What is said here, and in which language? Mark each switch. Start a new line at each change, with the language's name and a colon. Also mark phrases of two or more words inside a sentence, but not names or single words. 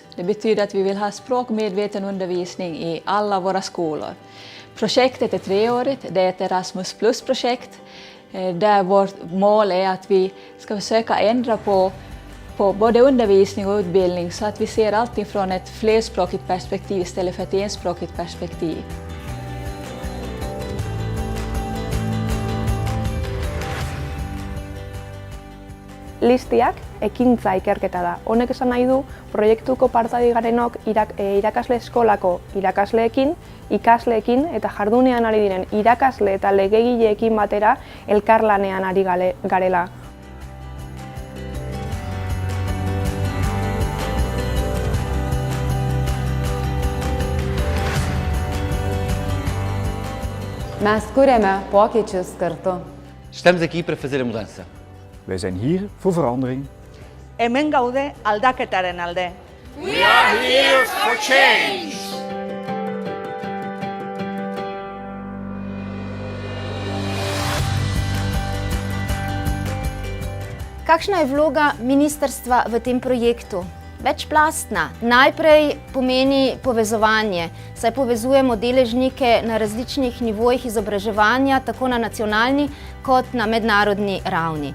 Swedish: Det betyder att vi vill ha språkmedveten undervisning i alla våra skolor. Projektet är 3-årigt, det är ett Erasmus Plus-projekt. Där vårt mål är att vi ska försöka ändra på både undervisning och utbildning så att vi ser allting från ett flerspråkigt perspektiv istället för ett enspråkigt perspektiv.
Basque: Listiac ekintza ikerketa da. Honek esan nahi du proiektuko partadi garenok irakasle eskolako irakasleekin, ikasleekin eta jardunean ari diren irakasle eta legegileekin batera elkarlanean ari garela.
Lithuanian: Nós kuriame pokyčius kartu.
Portuguese: Estamos aqui para fazer a mudança.
Dutch: Wij zijn hier voor verandering.
Basque: Hemen gaude aldaketaren alde.
English: We are here for change!
Slovenian: Kakšna je vloga ministrstva v tem projektu? Večplastna. Najprej pomeni povezovanje, saj povezujemo deležnike na različnih nivojih izobraževanja, tako na nacionalni kot na mednarodni ravni.